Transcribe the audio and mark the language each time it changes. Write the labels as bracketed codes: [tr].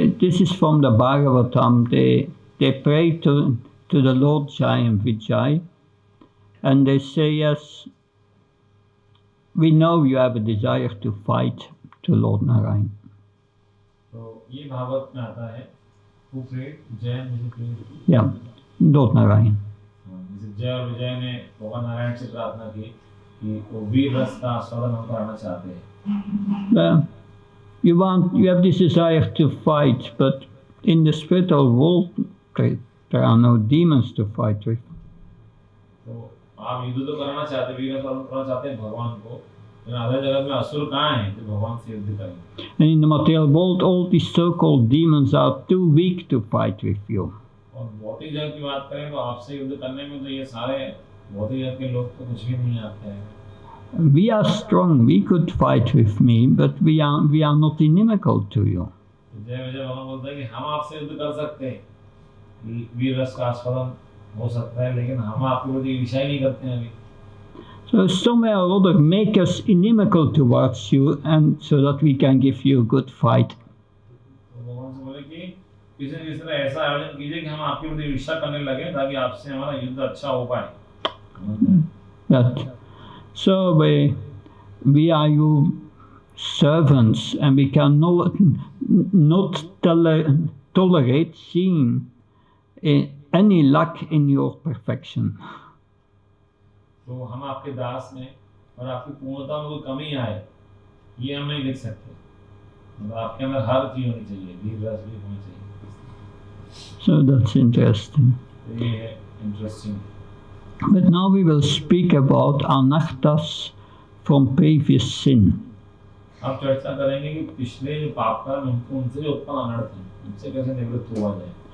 [en] This is from the Bhagavatam. They pray to the Lord Jai and Vijay, and they say, yes, we know you have a desire to fight to Lord Narayan. [hi] तो ये भागवत में आता है, [en] who prayed? [hi] जय [en] Yeah, Lord Narayan. [hi] जय और विजय ने भगवान नारायण से प्रार्थना की कि वो वीर रस का आस्वादन हम करना चाहते हैं। [en] You have this desire to fight, but in the spiritual world there are no demons to fight with. [hi] तो आप युद्ध तो करना चाहते हैं, वीर रस करना चाहते हैं भगवान को, लेकिन आधे जगत में असुर कहाँ हैं जो भगवान से युद्ध करेंगे? [en] And in the material world, all these so-called demons are too weak to fight with you. [hi] और भौतिक जगत की बात करें तो आपसे युद्ध करने में तो ये सारे भौतिक जगत के लोग तो कुछ भी नहीं आते हैं। [en] We are strong. We could fight with me, but we are not inimical to you. [hi] जय विजय भगवान बोलता है कि हम आपसे युद्ध कर सकते हैं, वीर रस का आस्वादन हो सकता है, लेकिन हम आपके प्रति ईर्ष्या नहीं करते हैं अभी। [en] So somewhere or other, make us inimical towards you, and so that we can give you a good fight. [hi] तो भगवान से बोले कि किसी न किसी तरह ऐसा आयोजन कीजिए कि हम आपके प्रति ईर्ष्या करने लगे, ताकि आपसे हमारा युद्ध अच्छा हो पाए। [en] That so we are your servants, and we can not tolerate seeing any lack in your perfection. [hi] तो हम आपके दास में और आपकी पूर्णता में कोई कमी आए, ये हम नहीं देख सकते। मतलब आपके अंदर हर चीज होनी चाहिए, वीर रस भी होनी चाहिए। [en] So that's interesting. [hi] ये है interesting. [en] But now we will speak about anarthas from previous sin. [hi] अब चर्चा करेंगे कि पिछले जो पाप कर्म उनसे जो उत्पन्न अनर्थ हैं, उनसे कैसे निवृत्त हुआ जाए।